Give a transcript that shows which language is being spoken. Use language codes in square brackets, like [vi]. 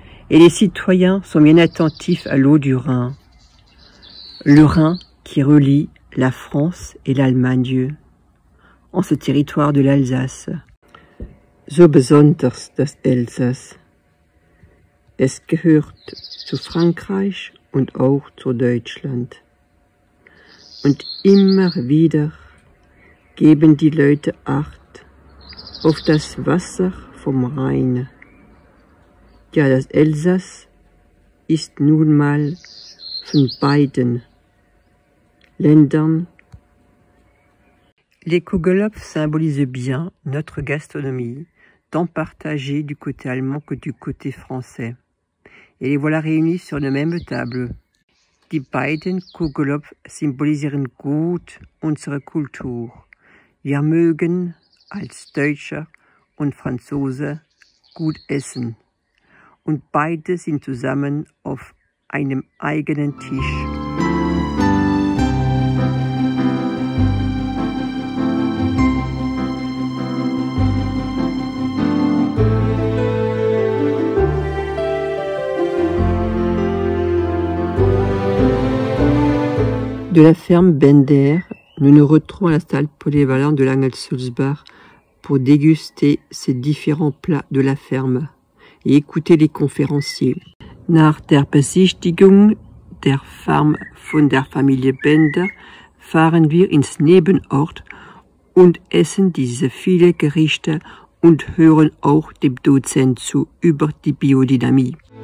[fr] Et les citoyens sont bien attentifs à l'eau du Rhin. Le Rhin qui relie la France et l'Allemagne en ce territoire de l'Alsace. [de] So besonders das Elsass. Es gehört zu Frankreich und auch zu Deutschland. Und immer wieder geben die Leute Acht auf das Wasser vom Rhein. Ja, das Elsass ist nun mal von beiden Ländern. [fr] Les Kugelhopf symbolisent bien notre gastronomie, tant partagée du côté allemand que du côté français. Et les voilà réunis sur une même table. [de] Die beiden Kugelhopf symbolisieren gut unsere Kultur. Wir mögen als Deutscher und Franzose gut essen. Und beide sind zusammen auf einem eigenen Tisch. [fr] De la ferme Bender, nous nous retrouvons à la salle polyvalente de l'Angelsulzbach pour déguster ces différents plats de la ferme et écouter les conférenciers. [de] Nach der Besichtigung der Farm von der Familie Bender fahren wir ins Nebenort und essen diese viele Gerichte und hören auch dem Dozent zu über die Biodynamie.